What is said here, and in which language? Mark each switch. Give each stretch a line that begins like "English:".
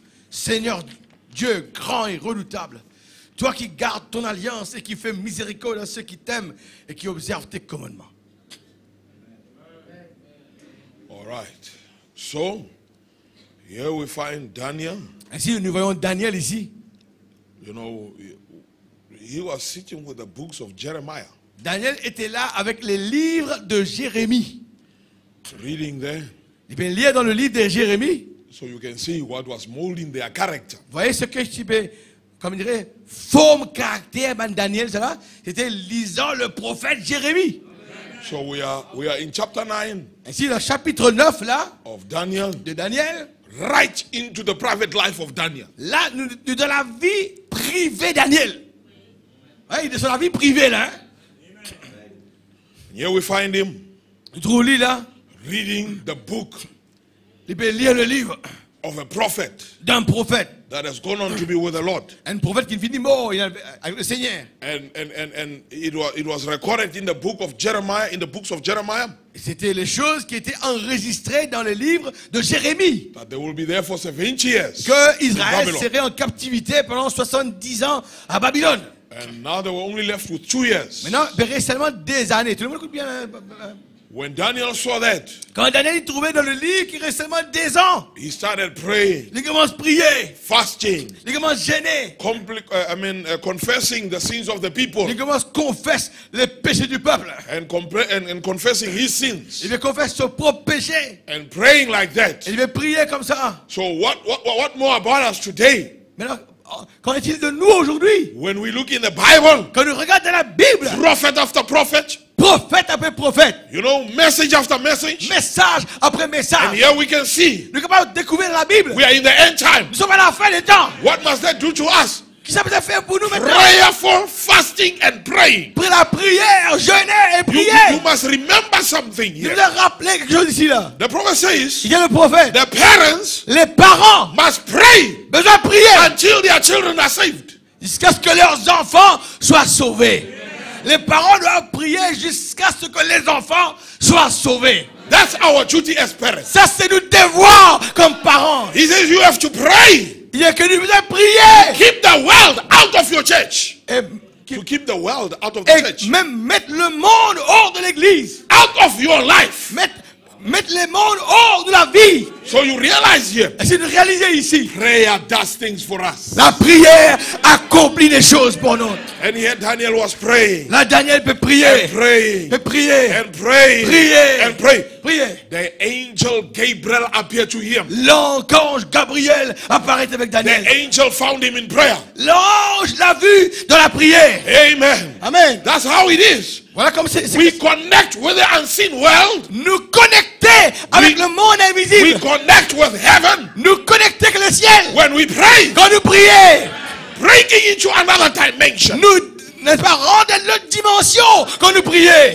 French: Seigneur Dieu grand et redoutable, toi qui gardes ton alliance et qui fais miséricorde à ceux qui t'aiment et qui observent tes commandements.
English: All right. So, here we find Daniel.
French: Ainsi, nous voyons Daniel ici.
English: You know, he was sitting with the books of Jeremiah,
French: Daniel était là avec les livres de Jérémie.
English: reading there.
French: Il peut lire dans le livre de Jérémie.
English: So you can see what was molding their character.
French: Vous voyez ce que je peux, comme on dirait, forme caractère de Daniel, ça là, c'était lisant le prophète Jérémie.
English: So we are in chapter 9
French: Ainsi, le chapitre 9 là,
English: of Daniel,
French: de Daniel,
English: right into the private life of Daniel.
French: là, nous dans la vie privée de Daniel. Ouais, il est dans la vie privée là. Hein?
English: Here we find him
French: Nous trouvons lui là,
English: reading the book
French: il peut lire le livre
English: of a prophet
French: d'un prophète.
English: that has gone on to be with the Lord.
French: Un prophète qui finit mort avec le Seigneur.
English: And it was recorded in the book of Jeremiah, in the books of Jeremiah,
French: C'était les choses qui étaient enregistrées dans le livre de Jérémie.
English: that they will be there for 70 years
French: Que
English: in Israël Babylon.
French: serait en captivité pendant 70 ans à Babylone.
English: And now they were only left with 2 years.
French: Maintenant, il reste seulement des années. Tout le monde écoute bien. Hein?
English: When Daniel saw that,
French: Quand Daniel trouvait dans le livre qu'il reste seulement des ans,
English: he started praying,
French: il commence à prier,
English: fasting,
French: il commence à gêner,
English: confessing the sins of the people,
French: il commence à confesser les péchés du peuple.
English: and confessing his sins,
French: Il veut confesser son propre péché.
English: and praying like that.
French: Il veut prier comme ça.
English: So what more about us today?
French: Maintenant, qu'en est-il de nous aujourd'hui?
English: When we look in the Bible,
French: Quand nous regardons la Bible,
English: prophet after prophet,
French: prophète après prophète,
English: you know, message after message,
French: message après
English: and
French: message,
English: here we can see
French: nous sommes capables de découvrir la Bible.
English: we are in the end time.
French: Nous sommes à la fin des temps.
English: What must that do to us?
French: Qu'est-ce que ça peut faire pour nous maintenant?
English: Prayerful fasting and praying.
French: Pour la prière, jeûner et
English: You
French: prier.
English: must remember something
French: Je
English: here.
French: voulais rappeler quelque chose ici là.
English: The prophet says
French: Il y a le prophète.
English: the parents
French: Les parents
English: must pray
French: besoin de prier
English: until their children are saved.
French: jusqu'à ce que leurs enfants soient sauvés. Les parents doivent prier jusqu'à ce que les enfants soient sauvés.
English: That's our duty as parents.
French: Ça, c'est notre devoir comme parents.
English: He says you have to pray.
French: Il y a que nous devons prier.
English: Keep the world out of your church.
French: Et,
English: To keep the world out of the church.
French: même mettre le monde hors de l'église.
English: Out of your life.
French: Mettre le monde hors de la vie.
English: So you realize here,
French: Essayez de réaliser ici.
English: prayer does things for us.
French: La prière accomplit des choses pour nous.
English: And here Daniel was praying.
French: Là, Daniel peut
English: And
French: prier.
English: praying.
French: Peut prier.
English: And praying.
French: Prier.
English: And pray.
French: Prier.
English: The angel Gabriel appeared to him.
French: L'ange Gabriel apparaît avec
English: The
French: Daniel.
English: angel found him in prayer.
French: L'ange l'a vu dans la prière.
English: Amen. Amen. That's how it is.
French: Voilà comme c'est.
English: We connect with the unseen world.
French: Nous connecter avec le monde
English: We
French: invisible.
English: connect with heaven
French: Nous connecter avec le ciel.
English: when we pray.
French: Quand nous prions,
English: Breaking into another dimension.
French: nous, n'est-ce pas, rendre l'autre dimension quand nous prions.